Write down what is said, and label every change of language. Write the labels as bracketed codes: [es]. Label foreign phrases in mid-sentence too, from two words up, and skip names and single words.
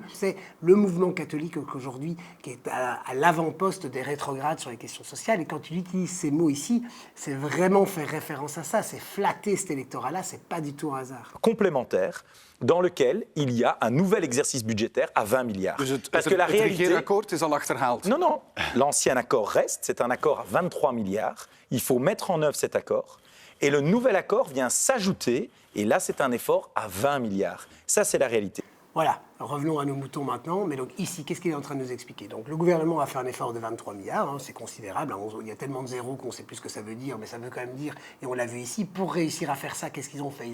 [fr] C'est le mouvement catholique aujourd'hui qui est à l'avant-poste des rétrogrades sur les questions sociales. Et quand il utilise ces mots ici, c'est vraiment faire référence à ça. C'est flatter cet électorat-là. C'est pas du tout un hasard. Complémentaire, dans lequel il y a un nouvel exercice budgétaire à 20 milliards. Parce que la réalité... [nl] Het regeerakkoord is al achterhaald. [fr] Non, l'ancien accord reste, c'est un accord à 23 milliards. Il faut mettre en œuvre cet accord. Et le nouvel accord vient s'ajouter, et là, c'est un effort à 20 milliards. Ça, c'est la réalité. Voilà, revenons à nos moutons maintenant. Mais donc ici, qu'est-ce qu'il est en train de nous expliquer? Donc le gouvernement a fait un effort de 23 milliards, c'est considérable. Il y a tellement de zéros qu'on ne sait plus ce que ça veut dire, mais ça veut quand même dire, et on l'a vu ici, pour réussir à faire ça, qu'est-ce qu'ils ont fait?